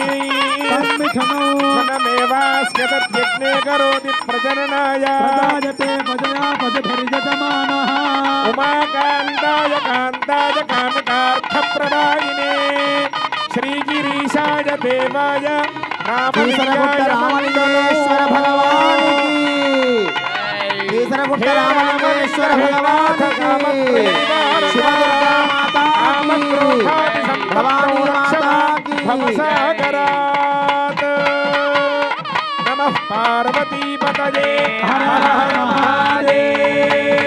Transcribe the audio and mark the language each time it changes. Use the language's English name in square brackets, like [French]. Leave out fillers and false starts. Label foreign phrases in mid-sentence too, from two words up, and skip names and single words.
[Sanskrit] तन्मिथुनौ धनमेवास्य तद्यज्ञे करोति प्रजननाय प्रजायते प्रजया पजभिर्यजमानः उमाकान्ताय कान्ताय कामिकार्थप्रदायिने श्रीगिरीशाय देवाय [Telugu] రామలింగేశ్వర భగవానికి కేసరగుట్ట రామలింగేశ్వర భగవానికి శివదుర్గా మాతాకి భవానీ మాతాకి [Sanskrit] भवसागरात् नमः पार्वतीपतये हर हर महादेव।